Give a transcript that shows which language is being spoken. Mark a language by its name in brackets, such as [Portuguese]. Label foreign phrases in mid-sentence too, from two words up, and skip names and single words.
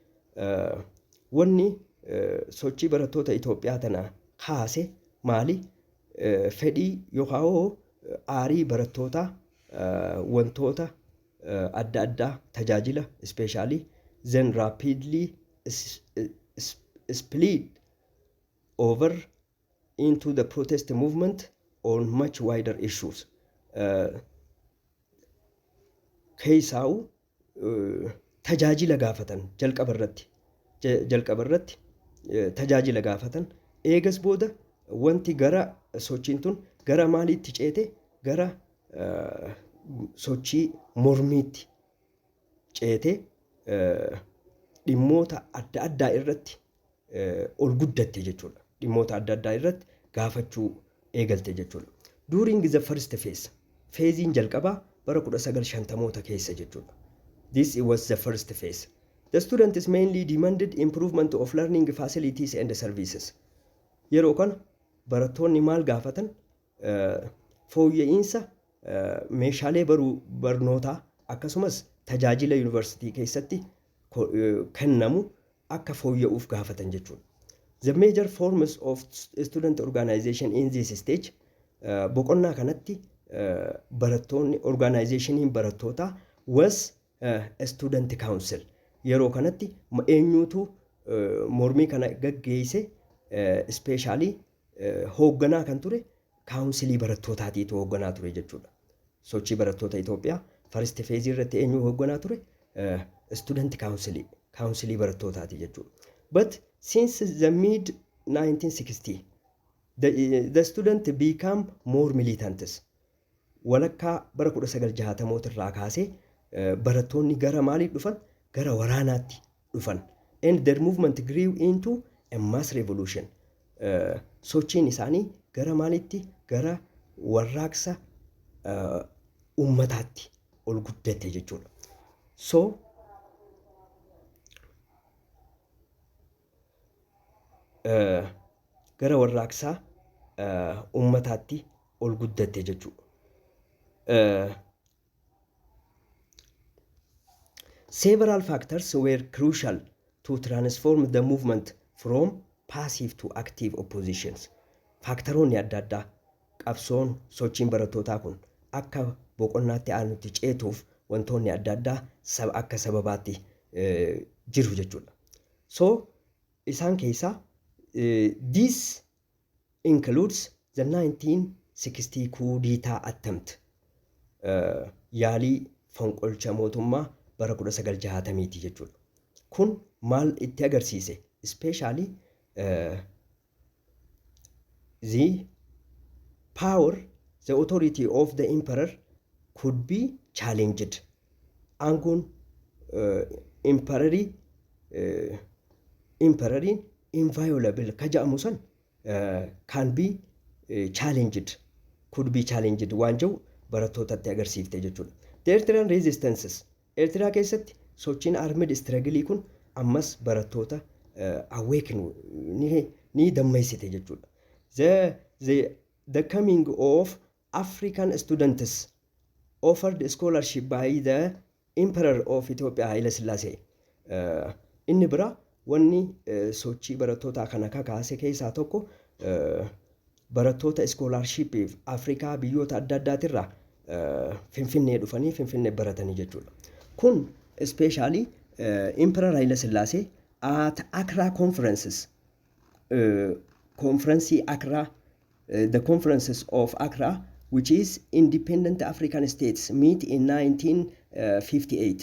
[Oromo] Wanni sochii barattoota Itoophiyaa tana kaase maali? fedhii yookaan aarii barattootaa wantoota adda addaa tajaajila [English] especially then rapidly split over into the protest movement on much wider issues. [Oromo] Keessaa'u tajaajila gaafatan jalqaba irratti tajaajila gaafatan eegas booda wanti gara sochiin tun gara maaliitti ceete gara sochii mormiitti ceete dhimmoota adda addaa irratti ol guddatte jechuudha. Dhimmoota adda addaa irratti gaafachuu eegalte jechuudha. [English] During the first phase, [Oromo] phasein jalqabaa bara 1950moota keessa jechuudha. [English] This was the first phase. The students mainly demanded improvement of learning facilities and services. [Oromo] Yeroo kana barattoonni maal gaafatan? Fooyya'insa meeshaalee barnootaa akkasumas tajaajila yuunivarsiitii keessatti kennamu akka fooyya'uuf gaafatan jechuudha. [English] The major forms of student organization in this stage [Oromo] boqonnaa kanatti barattoonni organizationiin barattootaa [English] was a student council. [Oromo] Yeroo kanatti eenyuutu mormii kana gaggeesse especially hoogganaa kan ture kaawunsilii barattootaatiitu hoogganaa ture jechuudha. Sochii barattoota Itoophiyaa [English] first phase [Oromo] irratti eenyu hoogganaa ture? Student kaawunsilii barattootaati jechuudha. [English] But since the mid 1960 the student become more militant. [Oromo] Walakkaa bara 1960moota irraa kaasee barattoonni gara maalii dhufan? Gara waraanaatti dhufan. [English] And their movement grew into a mass revolution. [Oromo] Sochiin isaanii gara maalitti? Gara warraaqsa ummataatti ol guddate jechuudha. So gara warraaqsaa ummataatti ol guddate jechuudha. [English] Several factors were crucial to transform the movement from passive to active oppositions. [Oromo] Faaktaroonni adda addaa qabsoon sochiin barattootaa kun akka boqonnaatti aanutti ceetuuf wantoonni adda addaa akka sababaatti jiru jechuudha. [English] So [Oromo] isaan keessaa [English] this includes the 1960 coup d'etat attempt. [Oromo] Yaalii fonqolcha mootummaa bara 1960 jechuudha. Kun maal itti agarsiise? [English] Especially the power, the authority of the emperor could be challenged. [Oromo] Aangoon emperoriin inviolable ka jedhamu san [English] can be challenged, could be challenged [Oromo] waan jedhu barattootatti agarsiifte jechuudha. [English] The Eritrean resistances. [Oromo] Eritrea keessatti sochiin [English] armed struggle [Oromo] kun ammas barattoota awaken ni dammeessite jechuudha. [English] The coming of African students offered scholarship by the Emperor of Ethiopia Haile Sillaasee. [Oromo] Inni bira wanni sochii barattootaa kana kakaase keessaa tokko barattoota scholarship Afrikaa biyyoota adda addaatirraa Finfinnee dhufanii Finfinnee baratanii jechuudha. [English] Kun especially Emperor Haile Sillaasee at Accra conferences, conference Accra, the conferences of Accra, which is independent African states, meet in 1958.